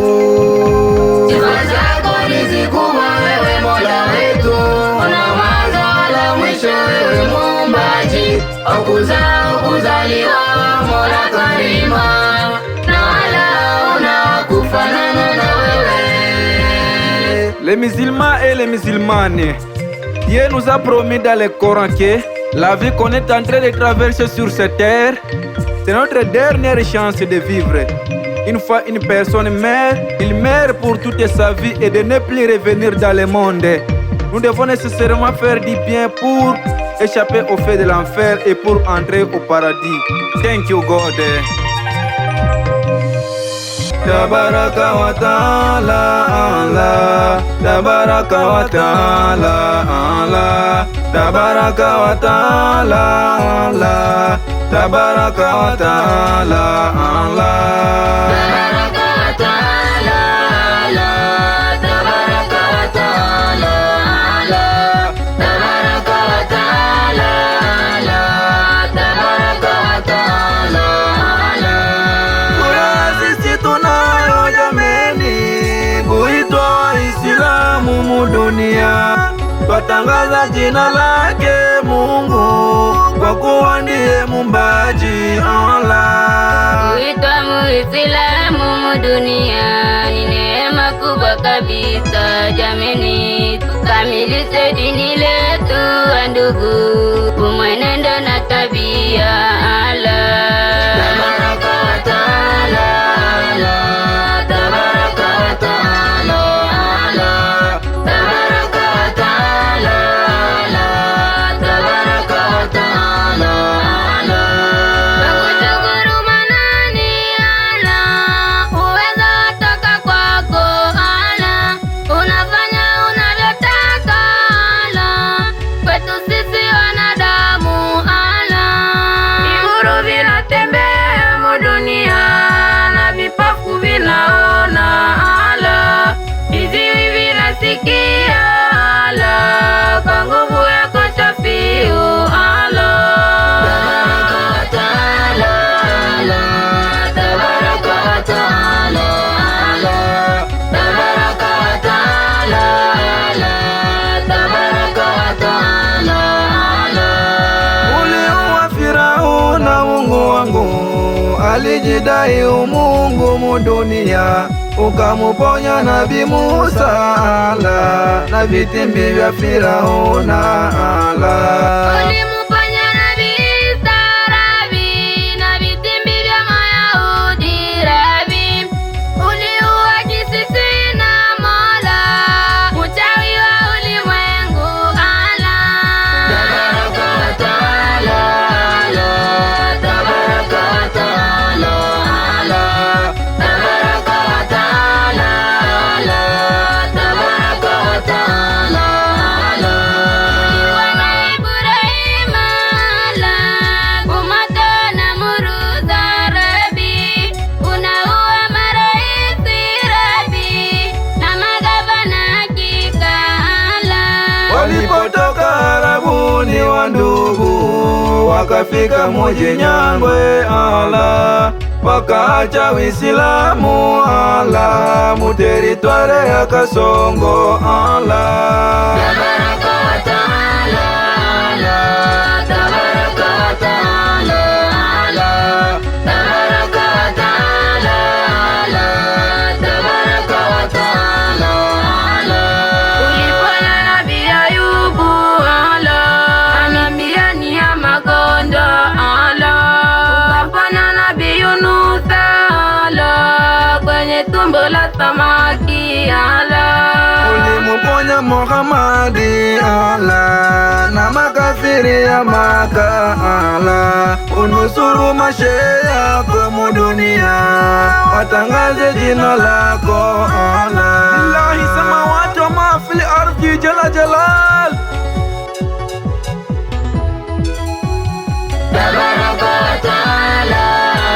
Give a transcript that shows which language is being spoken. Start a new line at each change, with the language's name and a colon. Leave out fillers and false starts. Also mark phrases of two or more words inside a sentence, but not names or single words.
Swahili: Sifa zako ni zikubwa wewe Mola wetu, una mwanzo wala mwisho wewe Muumbaji, ukuzao kuzaliwa Mola Karima, na wala una kufanana na wewe.
French: Les musulmans et les musulmanes, Dieu nous a promis dans le Coran que la vie qu'on est en train de traverser sur cette terre, c'est notre dernière chance de vivre. Une fois une personne meurt, il meurt pour toute sa vie et de ne plus revenir dans le monde. Nous devons nécessairement faire du bien pour échapper au feu de l'enfer et pour entrer au paradis.
English: Thank you, God.
Arabic: تبارك وتعالى الله، تبارك وتعالى الله، تبارك وتعالى الله، تبارك وتعالى الله. تبارك وتعالى الله، تبارك وتعالى الله، تبارك وتعالى الله، تبارك وتعالى الله.
Swahili: Sisi tunayo jameni, kuitwa Waislamu mudunia, twatangaza jina lake Mungu kwa kuwa ndiye Muumbaji Allah. Kuitwa Muislamu mudunia ni neema kubwa kabisa jameni, tukamilishe dini letu wa ndugu, kumwenendo na tabia Allah.
Arabic: تبارك وتعالى الله، تبارك وتعالى الله، تبارك وتعالى الله، تبارك وتعالى الله.
Swahili: Nakushukuru manani Allah, uweza toka kwako Allah, unafanya unavyotaka Allah, kwetu sisi wanadamu Allah. Viuru vinatembea mudunia na vipofu vinaona Allah, viziwi vinasikia Allah, kwa nguvu yako Shafiu Allah.
Arabic: تبارك وتعالى الله، تبارك وتعالى الله، تبارك وتعالى الله، تبارك وتعالى الله.
Swahili: Uliua Firauna Mungu wangu, alijidai umungu mudunia, ukamuponya Nabii Musa Allah, na vitimbi vya Firauna Allah. Ulimuponya Nabii Isa Rabi, na vitimbi vya Mayahudi Rabi. Uliua kisisi na Mola, uchawi wa ulimwengu Allah.
Arabic: تبارك وتعالى الله، تبارك وتعالى الله، تبارك وتعالى الله، تبارك وتعالى الله.
Swahili: Uliwana Ibrahim Allah, Umata na Muruza Rabi, unaua maraisi Rabi, na magavana hakika Allah. Walipotoka Arabuni wa ndugu, wakafika muji Nyangwe Allah, wakaacha Uislamu Allah, muteritware ya Kasongo Allah.
Arabic: تبارك وتعالى الله، تبارك وتعالى الله، تبارك وتعالى الله، تبارك وتعالى الله.
Swahili: Uliponya Nabii Ayubu Allah, anambia ni ya magonjwa Allah, ukapona Nabii Yunus Allah, kwenye tumbo la samaki Allah. Ulimuponya Muhammadi Allah, na makafiri ya Maka Allah, unusuru mashehe yako mudunia, watangaze jina lako Allah.
Arabic: لله السماوات وما في الأرض جل جلال. تبارك وتعالى